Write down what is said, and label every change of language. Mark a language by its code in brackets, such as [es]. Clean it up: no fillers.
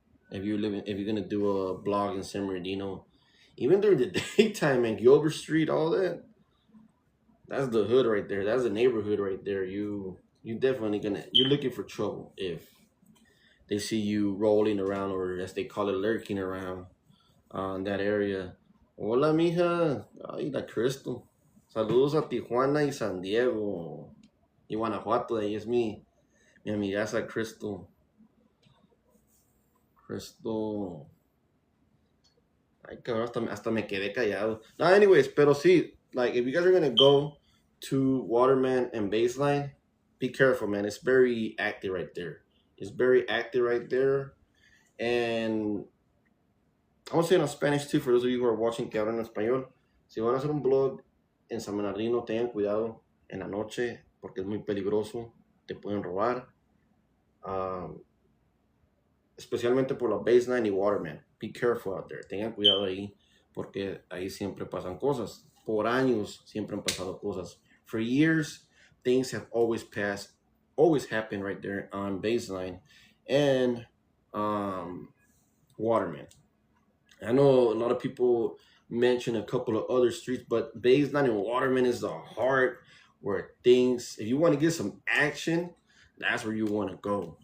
[en] If you're gonna do a blog in San Bernardino. Even during the daytime in Gilbert Street, all that. That's the hood right there. That's the neighborhood right there. You definitely you're looking for trouble if they see you rolling around, or as they call it, lurking around in that area. [es] Hola, mija. Ay, la Crystal. Saludos a Tijuana y San Diego. Y Guanajuato, ahí es mi amigaza Crystal. Crystal. Ay, cabrón, hasta me quedé callado. [en] No, anyways, [es] pero sí, [en] like, if you guys are gonna go to Waterman and Baseline, be careful, man. It's very active right there. It's very active right there. And I want to say it in Spanish too, for those of you who are watching [es] que hablan español. Si van a hacer un blog en San Bernardino, tengan cuidado en la noche, porque es muy peligroso. Te pueden robar. Especialmente por la Baseline y Waterman. [en] Be careful out there. [es] Tengan cuidado ahí, porque ahí siempre pasan cosas. Por años siempre han pasado cosas. [en] For years, things have always happened right there on Baseline and Waterman. I know a lot of people mention a couple of other streets, but Baseline and Waterman is the heart where things, if you want to get some action, that's where you want to go.